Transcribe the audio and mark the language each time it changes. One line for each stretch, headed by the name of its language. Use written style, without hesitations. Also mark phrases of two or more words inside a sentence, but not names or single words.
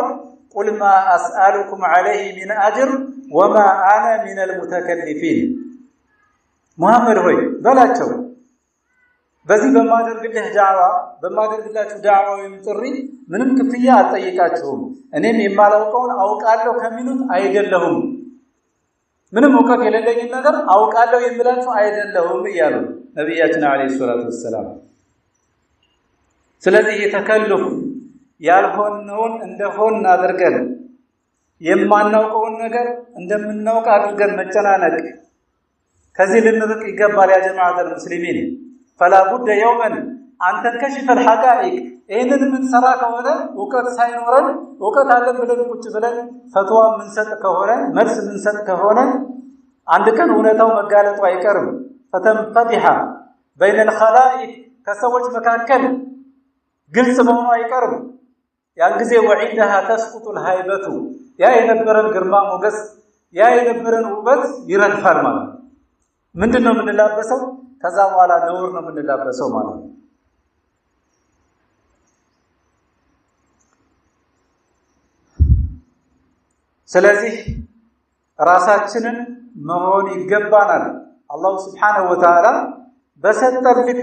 Arabic: قل ما أسألكم عليه من أجر وما أنا من المتكلفين።
Amharic: ሙሐመድ ሆይ በላቸው በዚህ በማደርግላችሁ ዳዕዋ ወይም ጥሪ ምንም ክፍያ አልጠይቃችሁም፣ እኔም የማላውቀውን አውቃለሁ ከሚሉት አይደለሁም፣ ምንም እውቀት የሌለኝን ነገር አውቃለሁ የምላችሁ አይደለሁም እያሉ ነቢያችን
Arabic: عليه الصلاة والسلام።
Amharic: ስለዚህ የተከልፍ ያልሆነውን እንደሆን አድርገን የማናውቀውን ነገር እንደምናውቅ አድርገን መጨናነቅ ከዚህ ልንርቅ ይገባል።
Arabic: يا جماعة المسلمين
Amharic: فلا
Arabic: بد يوما أن تنكشف الحقائق
Amharic: ይህንን የምንሰራ ከሆነ እውቀት ሳይኖረን እውቀት አለን ብለን ቁጭ ብለን ፈትዋ የምንሰጥ ከሆነ መልስ የምንሰጥ ከሆነ አንድ ቀን እውነታው መጋለጡ አይቀርም።
Arabic: فتنفتح بين الخلائق
Amharic: ከሰዎች መካከል ግልጽ መሆኑ አይቀርም። ያን ጊዜ
Arabic: وعندها تسقط الهيبة
Amharic: ያ የነበረን ግርማ ሞገስ ያ የነበረን ውበት ይረግፋል ማለት ነው። ምንድነው የምንላበሰው? ከዛ በኋላ ነውር ነው የምንላበሰው ማለት ነው። ስለዚህ ራሳችንን መሆን ይገባናል።
Arabic: الله سبحانه وتعالى
Amharic: በሰጠን ልክ